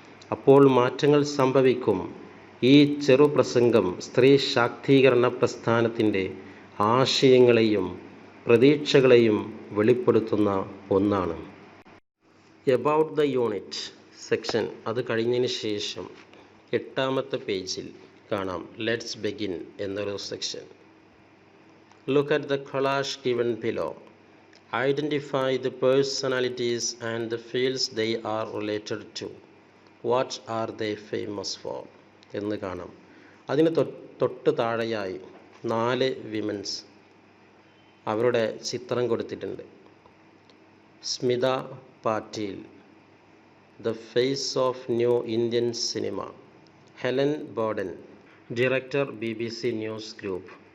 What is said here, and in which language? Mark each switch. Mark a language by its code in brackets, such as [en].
[ml] അപ്പോൾ മാറ്റങ്ങൾ സംഭവിക്കും. ഈ ചെറുപ്രസംഗം സ്ത്രീ ശാക്തീകരണ പ്രസ്ഥാനത്തിൻ്റെ ആശയങ്ങളെയും പ്രതീക്ഷകളെയും വെളിപ്പെടുത്തുന്ന ഒന്നാണ്. [en] about the unit section [ml] അത് കഴിഞ്ഞതിന് ശേഷം 8ാമത്തെ പേജിൽ കാണാം ലെറ്റ്സ് ബിഗിൻ എന്നൊരു section. [en] Look at the collage given below. Identify the personalities and the fields they are related to. What are they famous for? [ml] എന്ന് കാണാം. അതിന് തൊട്ട് താഴെയായി 4 വിമൻസ് അവരുടെ ചിത്രം കൊടുത്തിട്ടുണ്ട്. [en] Smita Patil, the face of new Indian cinema. Helen Boaden, director BBC news group.